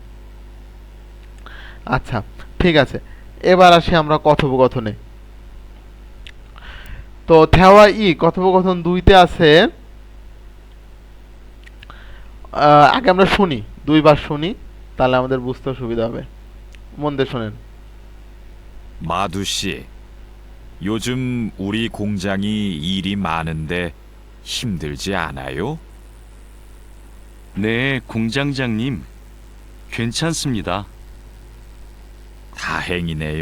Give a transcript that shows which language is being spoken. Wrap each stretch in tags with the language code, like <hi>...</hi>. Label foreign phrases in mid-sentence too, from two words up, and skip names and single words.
<bn>আচ্ছা ঠিক আছে, এবার আসি আমরা কথোপকথনে। তো</bn> <ko>대화 이</ko> <bn>কথোপকথন 2-তে আছে। আগে আমরা শুনি, 2বার শুনি, তাহলে আমাদের বুঝতে সুবিধা হবে। মন দিয়ে শোনেন।</bn> <ko>마두 씨, 요즘 우리 공장이 일이 많은데 힘들지 않아요? 네, 공장장님. 괜찮습니다. 다행이네요.</ko>